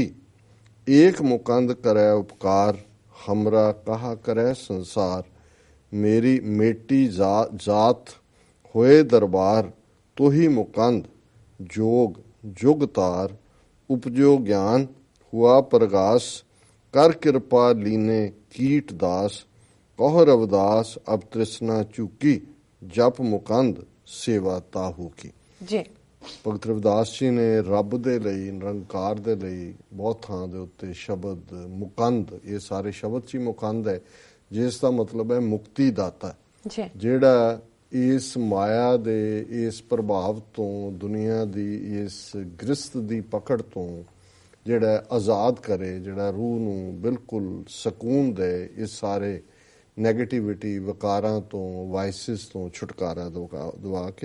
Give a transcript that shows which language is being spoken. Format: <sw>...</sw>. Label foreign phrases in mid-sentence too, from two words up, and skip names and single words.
<hi>एक मुकंद करे उपकार, हमरा कहा करे संसार। मेरी मेटी जात होए दरबार, तो ही मुकंद जोग जुग तार। उपजो ज्ञान हुआ प्रगास, कर कृपा लीने कीट दास। कहु रविदास अब त्रिशना चूकी जप मुकंद सेवा ताहू की।</hi> <pa>ਜੀ ਭਗਤ ਰਵਿਦਾਸ ਜੀ ਨੇ ਰੱਬ ਦੇ ਲਈ, ਨਿਰੰਕਾਰ ਦੇ ਲਈ ਬਹੁਤ ਥਾਂ ਦੇ ਉੱਤੇ ਸ਼ਬਦ ਮੁਕੰਦ, ਇਹ ਸਾਰੇ ਸ਼ਬਦ 'ਚ ਹੀ ਮੁਕੰਦ ਹੈ, ਜਿਸ ਦਾ ਮਤਲਬ ਹੈ ਮੁਕਤੀ ਦਾਤਾ, ਜਿਹੜਾ ਇਸ ਮਾਇਆ ਦੇ ਇਸ ਪ੍ਰਭਾਵ ਤੋਂ, ਦੁਨੀਆ ਦੀ ਇਸ ਗ੍ਰਸਤ ਦੀ ਪਕੜ ਤੋਂ ਜਿਹੜਾ ਆਜ਼ਾਦ ਕਰੇ, ਜਿਹੜਾ ਰੂਹ ਨੂੰ ਬਿਲਕੁਲ ਸਕੂਨ ਦੇ, ਇਸ ਸਾਰੇ ਨੈਗੇਟਿਵਿਟੀ, ਵਿਕਾਰਾਂ ਤੋਂ, ਵਾਇਸਿਸ ਤੋਂ ਛੁਟਕਾਰਾ ਦਵਾ ਕੇ।</pa>